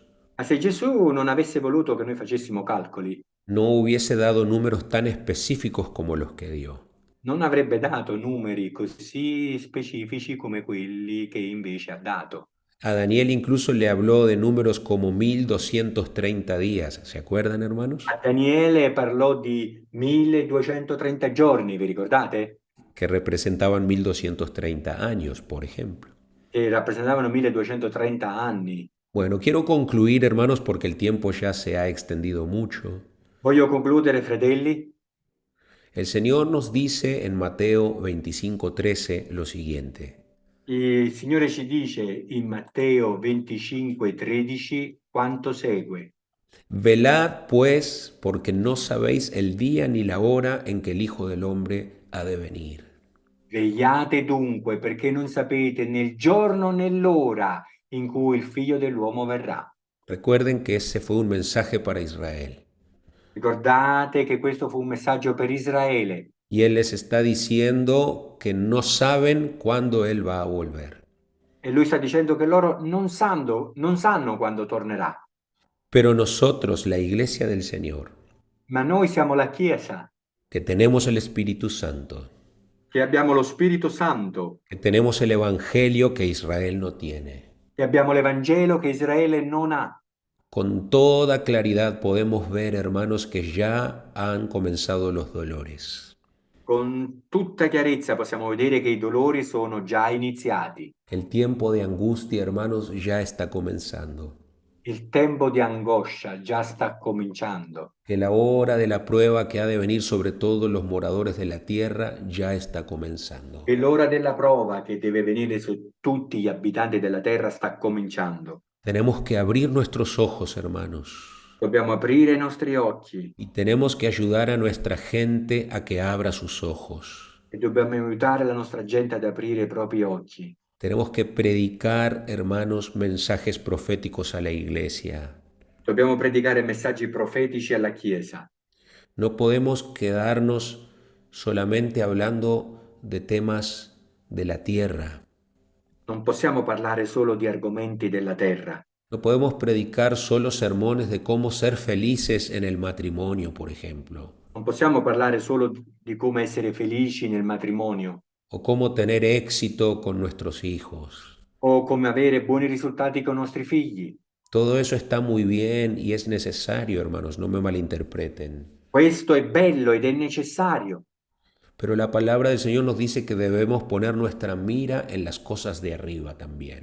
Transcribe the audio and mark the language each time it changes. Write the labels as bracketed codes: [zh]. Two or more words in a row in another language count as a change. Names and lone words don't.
[it] ma se Gesù non avesse voluto che noi facessimo calcoli, [es] no hubiese dado números tan específicos como los que dio. [it] non avrebbe dato numeri così specifici come quelli che invece ha dato. [es] A Daniel incluso le habló de números como 1230 días. ¿Se acuerdan, hermanos? [it] A Daniele parlò di 1230 giorni, vi ricordate? [es] Que representaban 1230 años, por ejemplo. [it] Che rappresentavano 1230 anni. [es] Bueno, quiero concluir, hermanos, porque el tiempo ya se ha extendido mucho. [it] Voglio concludere, fratelli. [es] El Señor nos dice en Mateo 25:13 lo siguiente. [it] Il Signore ci dice in Matteo 25:13 quanto segue. [es] Velad, pues, porque no sabéis el día ni la hora en que el Hijo del Hombre ha de venir. [it] Vegliate dunque, perché non sapete né il giorno né l'ora in cui il Figlio dell'uomo verrà. [es] Recuerden que ese fue un mensaje para Israel. [it] Ricordate che questo fu un messaggio per Israele. [es] Y Él les está diciendo que no saben cuándo Él va a volver. [it] E lui sta dicendo che loro non sanno quando tornerà. [es] Pero nosotros, la iglesia del Señor, [it] Ma noi siamo la Chiesa, [es] que tenemos el Espíritu Santo, [it] che abbiamo lo Spirito Santo, [es] que tenemos el Evangelio que Israel no tiene, [it] che abbiamo l'Evangelo che Israele non ha. [es] con toda claridad podemos ver, hermanos, que ya han comenzado los dolores. [it] Con tutta chiarezza possiamo vedere che i dolori sono già iniziati. [es] El tiempo de angustia, hermanos, ya está comenzando. [it] Il tempo di angoscia già sta cominciando. [es] Que la hora de la prueba que ha de venir sobre todos los moradores de la tierra ya está comenzando. [it] E l'ora della prova che deve venire su tutti gli abitanti della terra sta cominciando. [es] Tenemos que abrir nuestros ojos, hermanos, [it] Dobbiamo aprire i nostri occhi [es] y tenemos que ayudar a nuestra gente a que abra sus ojos. [it] e dobbiamo aiutare la nostra gente ad aprire i propri occhi. [es] Tenemos que predicar, hermanos, mensajes proféticos a la iglesia. [it] Dobbiamo predicare messaggi profetici alla Chiesa. [es] No podemos quedarnos solamente hablando de temas de la tierra. [it] Non possiamo parlare solo di argomenti della terra. [es] No podemos predicar solo sermones de cómo ser felices en el matrimonio, por ejemplo, [it] Non possiamo parlare solo di come essere felici nel matrimonio [es] o cómo tener éxito con nuestros hijos. [it] o come avere buoni risultati con i nostri figli. [es] Todo eso está muy bien y es necesario, hermanos, no me malinterpreten. [it] Questo è bello ed è necessario, [es] Pero la palabra del Señor nos dice que debemos poner nuestra mira en las cosas de arriba también.